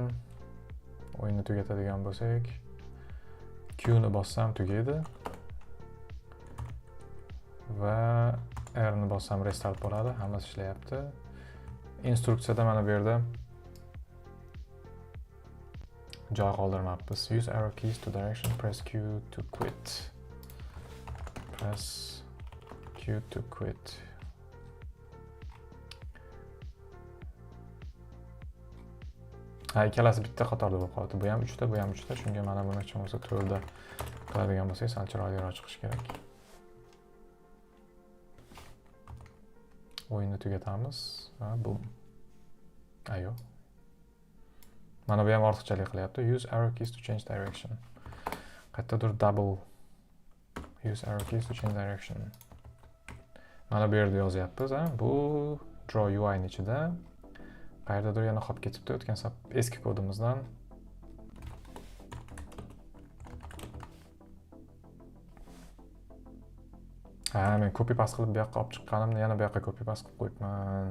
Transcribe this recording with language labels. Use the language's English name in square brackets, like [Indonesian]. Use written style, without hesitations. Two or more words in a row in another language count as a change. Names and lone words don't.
[Uzbek] O'yinni tugatadigan bo'lsak, Q ni bossam tugaydi va R ni bossam restart bo'ladi. Hammasi ishlayapti. Instruksiyada mana bu yerda joy qoldirmabmiz. [English] Use arrow keys to direction, press Q to quit. Press Q to quit. [Uzbek] Ha, ikkalasi bitta qatorda bo'lib qoldi. Bu ham 3 ta, bu ham 3 ta. Shunga mana buni hech bo'lmasa 4 da qiladigan bo'lsak, sal chiroyliroq chiqishi kerak. O'yinni tugatamiz va boom. Ayo. Mana bu ham ortiqchalik qilyapti. [English] Use arrow keys to change direction. [Uzbek] Qayerdadir double. [English] Use arrow keys to change direction. [Uzbek] Mana bu yerda yozyapmiz, ha. Bu [English] Draw UI [Uzbek] ni ichida. Qayerdadir yana qolib ketibdi o'tgan eski kodimizdan. Ha, men [English] copy paste [Uzbek] qilib bu yoqqa olib chiqqanimni yana bu yoqqa [English] copy paste [Uzbek] qilib qo'yibman.